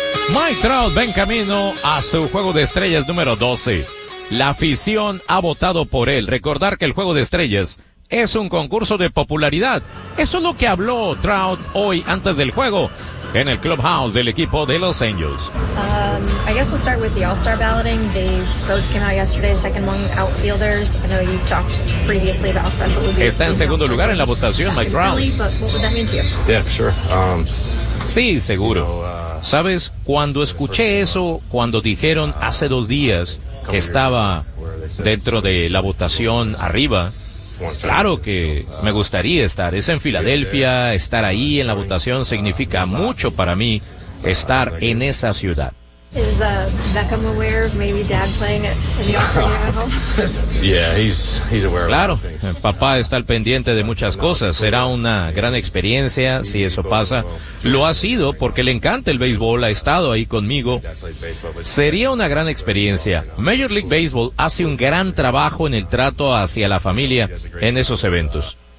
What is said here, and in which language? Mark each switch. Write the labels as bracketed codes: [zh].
[es] Mike Trout va en camino a su juego de estrellas número 12. La afición ha votado por él. Recordar que el juego de estrellas es un concurso de popularidad. Eso es lo que habló Trout hoy antes del juego en el clubhouse del equipo de los Angels. [en] I guess we'll start with the All-Star balloting. The votes came out yesterday, second among outfielders. I know you talked previously about special duty. [es] Está en segundo lugar en la votación, Mike Trout. [en] Yeah, sure. [es] Sí, seguro. ¿Sabes? Cuando escuché eso, cuando dijeron hace dos días que estaba dentro de la votación arriba, claro que me gustaría estar. Es en Filadelfia, estar ahí en la votación significa mucho para mí, estar en esa ciudad. [en] Is Beckham aware of maybe dad playing in the All-Star game? Yeah, he's aware. [es] Claro, papá está al pendiente de muchas cosas. Será una gran experiencia si eso pasa. Lo ha sido porque le encanta el béisbol, ha estado ahí conmigo. Sería una gran experiencia. Major League Baseball hace un gran trabajo en el trato hacia la familia en esos eventos.